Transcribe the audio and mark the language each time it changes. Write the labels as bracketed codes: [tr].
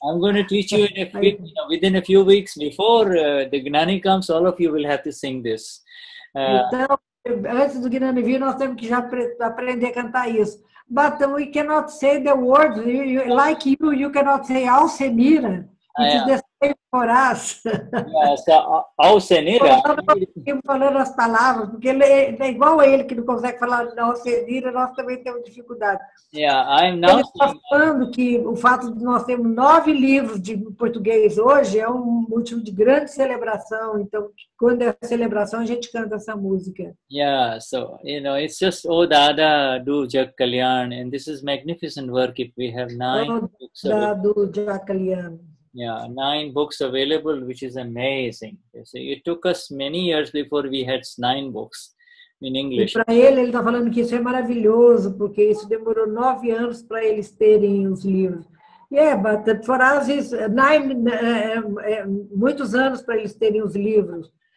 [en] I'm going to teach you within a few weeks. Before the Gnani comes, all of you will have to sing this. [pt] Então, antes do Gnani vir, nós temos que já aprender a cantar isso. [en] But we cannot say the words. Like you cannot say Alcenira. It is the same for us. So, Alcenira. [pt] Falando as palavras, porque ele é igual a ele que não consegue falar Alcenira, nós também temos dificuldade. [en] I'm now [pt] ele está falando que o fato de nós termos 9 livros de português hoje é um motivo de grande celebração. Então, quando é celebração, a gente canta essa música. [en] So, it's just, oh Dada, do Jag Kalyan, and this is magnificent work if we have 9 books [gu] do Jag Kalyan. [en] 9 books available, which is amazing. You see, it took us many years before we had 9 books in English. [pt] E para ele está falando que isso é maravilhoso, porque isso demorou 9 anos para eles terem os livros. [en] Yeah, but for us it's 9, [pt] muitos anos para eles terem os livros.